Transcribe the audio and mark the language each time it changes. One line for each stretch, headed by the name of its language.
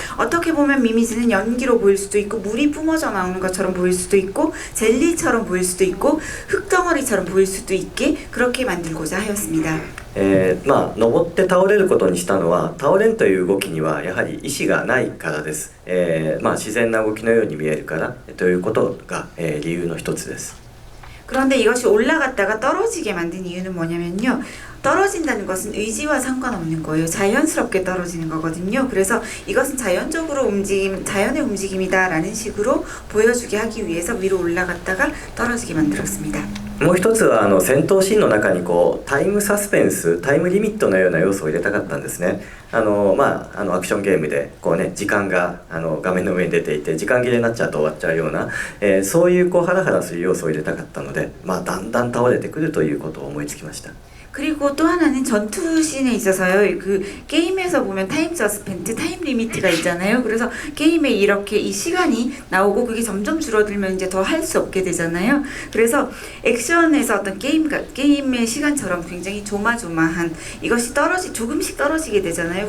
Korean: 어떻게 보면 미미즈는 연기로 보일 수도 있고, 물이 뿜어져 나오는 것처럼 보일 수도 있고, 젤리처럼 보일 수도 있고, 흙덩어리처럼 보일 수도 있게 그렇게 만들고자 하였습니다.
Japanese: 登って倒れることにしたのは、倒れんという動きにはやはり意志がないからです。自然な動きのように見えるからということが、理由の一つです。
Korean: 그런데 이것이 올라갔다가 떨어지게 만든 이유는 뭐냐면요. 떨어진다는 것은 의지와 상관없는 거예요. 자연스럽게 떨어지는 거거든요. 그래서 이것은 자연의 움직임이다라는 식으로 보여주게 하기 위해서 위로 올라갔다가 떨어지게 만들었습니다.
Japanese: もう一つは戦闘シーンの中にタイムサスペンス、タイムリミットのような要素を入れたかったんですね。アクションゲームで時間が画面の上に出ていて時間切れになっちゃうと終わっちゃうような、そういうハラハラする要素を入れたかったので、だんだん倒れてくるということを思いつきました。
Korean: 그리고 또 하나는 전투 씬에 있어서요. 그 게임에서 보면 타임 서스펜트, 타임 리미트가 있잖아요. 그래서 게임에 이렇게 이 시간이 나오고 그게 점점 줄어들면 이제 더 할 수 없게 되잖아요. 그래서 액션에서 어떤 게임의 시간처럼 굉장히 조마조마한 이것이 조금씩 떨어지게 되잖아요.